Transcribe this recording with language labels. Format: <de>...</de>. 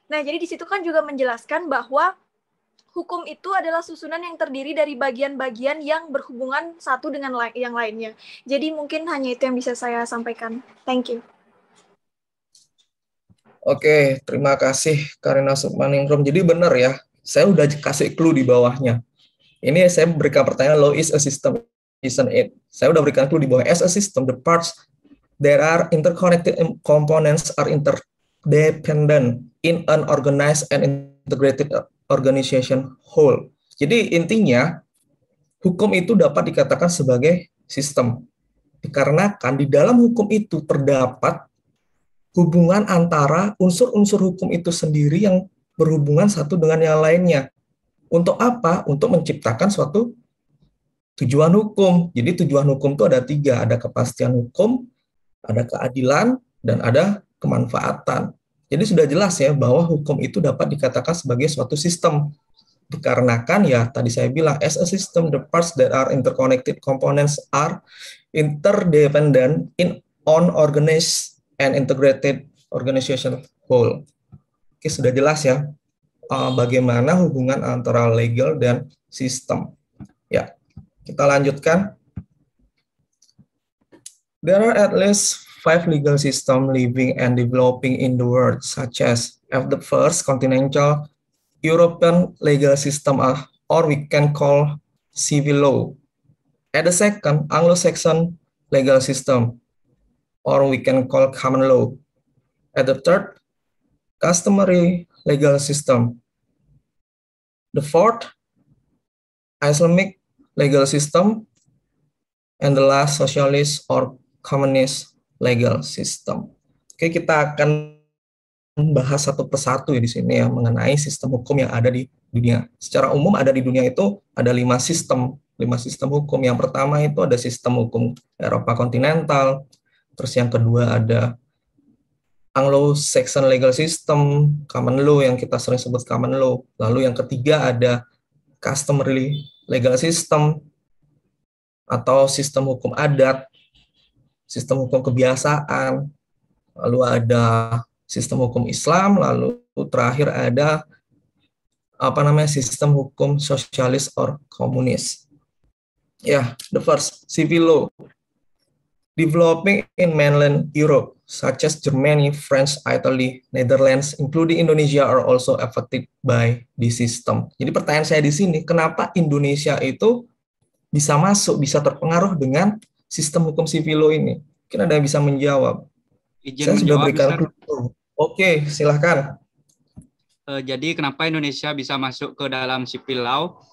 <id>Nah, jadi di situ kan juga menjelaskan bahwa hukum itu adalah susunan yang terdiri dari bagian-bagian yang berhubungan satu dengan yang lainnya. Jadi mungkin hanya itu yang bisa saya sampaikan.</id> <en>Thank you.</en> <id>Oke, terima kasih Karina Sukmaningrum. Jadi benar ya, saya udah kasih clue di bawahnya. Ini saya berikan pertanyaan,</id> <en>law is a system, isn't it?</en> <id>Saya udah berikan clue di bawah.</id> <en>As a system, the parts that are interconnected components are interdependent in an organized and integrated organization whole.</en> <id>Jadi intinya, hukum itu dapat dikatakan sebagai sistem. Dikarenakan di dalam hukum itu terdapat hubungan antara unsur-unsur hukum itu sendiri yang berhubungan satu dengan yang lainnya. Untuk apa? Untuk menciptakan suatu tujuan hukum. Jadi tujuan hukum itu ada 3, ada kepastian hukum, ada keadilan, dan ada kemanfaatan. Jadi sudah jelas ya bahwa hukum itu dapat dikatakan sebagai suatu sistem. Dikarenakan ya tadi saya bilang,</id> <en>as a system, the parts that are interconnected components are interdependent in on organized and integrated organization whole.</en> <id>Oke, sudah jelas ya bagaimana hubungan antara legal dan sistem. Ya, kita lanjutkan.</id> <en>There are at least 5 legal systems living and developing in the world, such as the first continental European legal system, or we can call civil law. At the second, Anglo-Saxon legal system, or we can call common law. At the third, customary legal system. The fourth, Islamic legal system. And the last, socialist or communist legal system.</en> <id>Oke, kita akan membahas satu persatu ya di sini ya mengenai sistem hukum yang ada di dunia. Secara umum ada di dunia itu ada 5 sistem hukum. Yang pertama itu ada sistem hukum Eropa kontinental. Terus yang kedua ada Anglo-Saxon legal system, common law yang kita sering sebut common law. Lalu yang ketiga ada customary legal system atau sistem hukum adat, sistem hukum kebiasaan. Lalu ada sistem hukum Islam, lalu terakhir ada sistem hukum sosialis or komunis.</id> <en>Yeah, the first, civil law. Developing in mainland Europe, such as Germany, France, Italy, Netherlands, including Indonesia, are also affected by this system.</en> <id>Jadi pertanyaan saya di sini, kenapa Indonesia itu bisa terpengaruh dengan sistem hukum civil law ini? Mungkin ada yang bisa menjawab. Izin Saya sudah menjawab, berikan Mister. Oke, silahkan. Jadi kenapa Indonesia bisa masuk ke dalam civil law?</id>